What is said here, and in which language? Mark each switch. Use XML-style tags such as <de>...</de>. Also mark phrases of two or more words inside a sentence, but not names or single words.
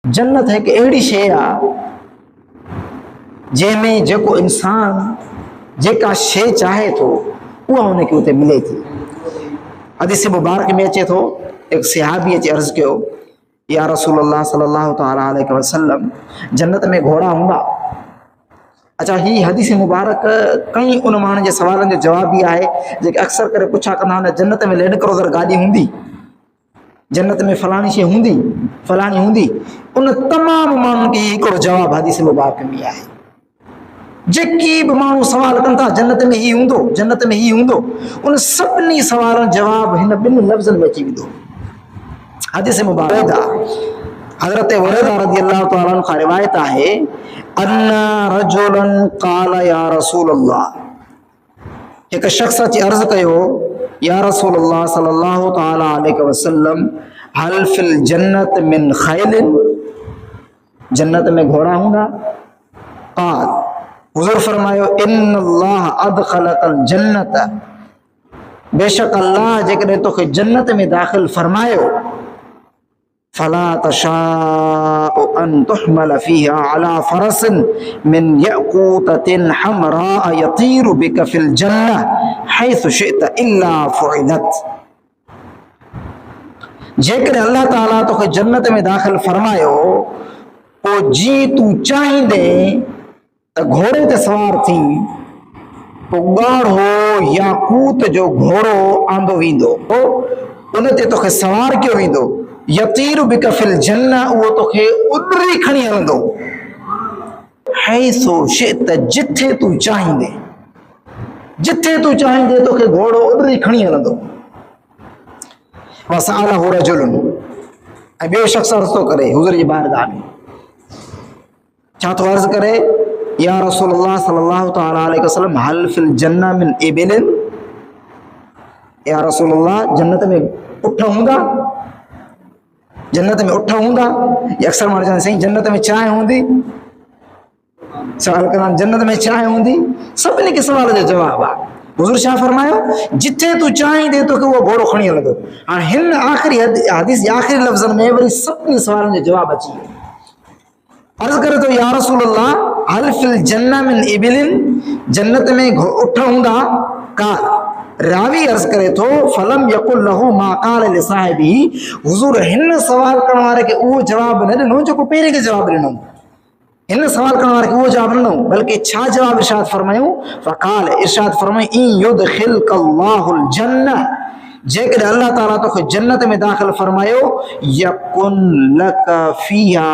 <sd>जन्नत हिकु अहिड़ी शइ आहे जंहिंमें जेको इंसान जेका शइ चाहे थो उहा हुनखे उते मिले थी। हदीस मुबारक में अचे थो, हिकु सहाबी अची अर्ज़ु कयो,</sd> <ar>يا رسول الله صلى الله تعالى عليه وسلم,</ar> <sd>जन्नत में घोड़ा हूंदा? अच्छा, ही हदीस मुबारक कई उन माण्हुनि जे सवालनि जो जवाब बि आहे जेके अक्सर करे पुछा कंदा आहिनि, जन्नत में लैंड क्रूज़र गाॾी हूंदी, जन्नत में फलाणी शइ हूंदी, फलाणी हूंदी? उन तमामु माण्हुनि खे हिकिड़ो जवाबु हदीस मुबारक में आहे। जेके बि माण्हू सवाल कनि था जन्नत में ही हूंदो, जन्नत में ही हूंदो, उन सभिनी सवालनि जवाब हिन ॿिनि लफ़्ज़नि में अची वेंदो। हदीस मुबारक हज़रत हुरैरा</sd> <ar>رضي الله تعالى عنه</ar> <sd>खां रिवायत आहे,</sd> <ar>أن رجلا قال يا رسول الله,</ar> <sd>हिकु शख़्स अची अर्ज़ु कयो,</sd> <ar>يا رسول الله صلى الله تعالى عليه وسلم هل في الجنة من خيل,</ar> <sd>जन्नत में घोड़ा हूंदा? क़ाल, हुज़ूर फरमायो,</sd> <ar>إن الله أدخلك الجنة,</ar> <sd>बेशक अल्लाह जेकॾहिं तोखे जन्नत में दाख़िल फरमायो,</sd> <ar>فلا تشاء أن تحمل فيها على فرس من ياقوتة حمراء يطير بك في الجنة حيث شئت إلا فعلت.</ar> <sd>जेकॾहिं अल्लाह ताला तोखे जन्नत में दाख़िल फरमायो, पोइ जीअं तूं चाहींदे त घोड़े ते सवार थी, पोइ ॻाढ़ो याकूत जो घोड़ो आंदो वेंदो, उन ते तोखे सवार कयो वेंदो,</sd> <ar>يطير بك في الجنة,</ar> <sd>उहो तोखे उॾरी खणी हलंदो,</sd> <ar>حيث شئت,</ar> <sd>जिथे तूं चाहींदे, जिथे तूं चाहींदे तोखे घोड़ो उॾरी खणी हलंदो।</sd> <ar>وسأله رجل,</ar> <sd>ऐं ॿियो शख़्स अर्ज़ु थो करे हुज़ूर जी बारगाह में, छा थो अर्ज़ु करे,</sd> <ar>يا رسول الله صلى الله تعالى عليه وسلم هل في الجنة من إبل يا رسول الله</ar> <sd>जन्नत में उठ हूंदा? जन्नत में उठ हूंदा? या अक्सर माण्हू चवंदा साईं जन्नत में चांहि हूंदी? सवाल कंदा जन्नत में चांहि हूंदी? सभिनी खे सवाल जो जवाबु आहे। हुज़ूर छा फरमायो, जिथे तूं चाहींदे तोखे उहो घोड़ो खणी हलंदो। हाणे हिन आख़िरी हदीस जे आख़िरी लफ़्ज़नि में वरी सभिनी सवालनि जो जवाबु अची वियो। अर्ज़ु करे थो,</sd> <ar>يا رسول الله هل في الجنة من إبل,</ar> <sd>जन्नत में उठ हूंदा? क़ाल, रावी अर्ज़ु करे थो,</sd> <ar>فلم يقل له ما قال لصاحبه,</ar> <sd>हुज़ूर हिन सवाल करण वारे खे उहो जवाबु न ॾिनो जेको पहिरें खे जवाबु ॾिनो। हिन सवाल करण वारे खे उहो जवाबु ॾिनो, बल्कि छा जवाबु इरशाद फरमायूं? फ़क़ाल, इरशाद फरमायूं,</sd> <ar>إن يدخلك الله الجنة,</ar> <sd>जेकॾहिं अल्लाह ताला तोखे जन्नत में दाख़िल फरमायो,</sd> <ar>يكن لك فيها</ar>